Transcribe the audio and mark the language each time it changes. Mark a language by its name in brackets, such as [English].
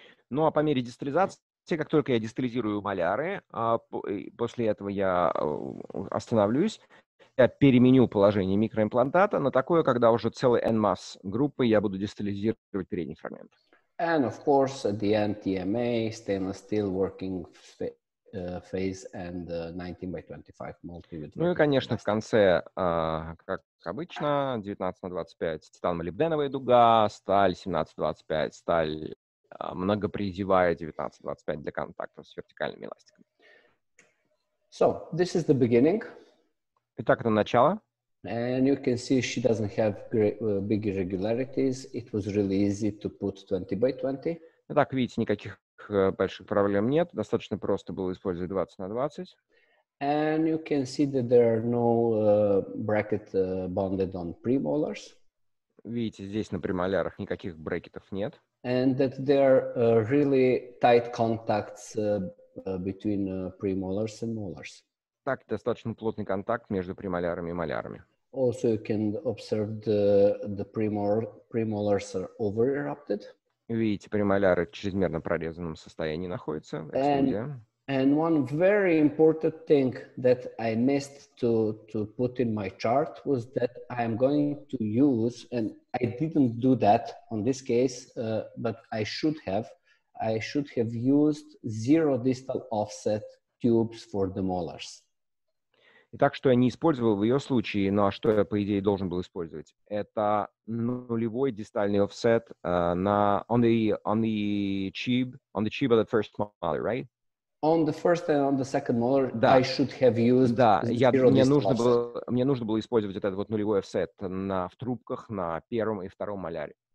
[Russian] Ну а по мере дистализации, как только я дистализирую маляры, после этого я остановлюсь, я переменю положение микроимплантата на такое, когда уже целый NMAS группы я буду дистализировать передний фрагмент. [English] And of course, at the end, TMA, stainless steel working phase and 19 by 25 multi. [Russian] Ну и, конечно, в конце, как обычно, 19 на 25 титано-молибденовая дуга, сталь 17-25, сталь многопризевая 19-25 для контактов с вертикальными эластиками. [English] So this is the beginning. [Russian] Итак, это начало. [English] And you can see she doesn't have big irregularities. It was really easy to put 20 by 20. [Russian] Итак, видите, никаких больших проблем нет. Достаточно просто было использовать 20 на 20. [English] And you can see that there are no bracket bonded on premolars. [Russian] Видите, здесь на премолярах никаких брекетов нет. [English] And that there are really tight contacts between premolars and molars. [Russian] Так, достаточно плотный контакт между премолярами и молярами. [English] Also, you can observe the premolars are over-erupted. [Russian] Видите, премоляры в чрезмерно прорезанном состоянии находятся. [English] And one very important thing that I missed to put in my chart was that I'm going to use, and I didn't do that on this case, but I should have used zero distal offset tubes for the molars. [Russian] Итак, что я не использовал в ее случае, но что я, по идее, должен был использовать, это нулевой дистальный [English] offset on the tube of the first molar, right? On the first and on the second molar, I should have used zero distal offset. [Russian] Мне нужно было использовать этот вот нулевой offset в трубках на первом и втором моляре.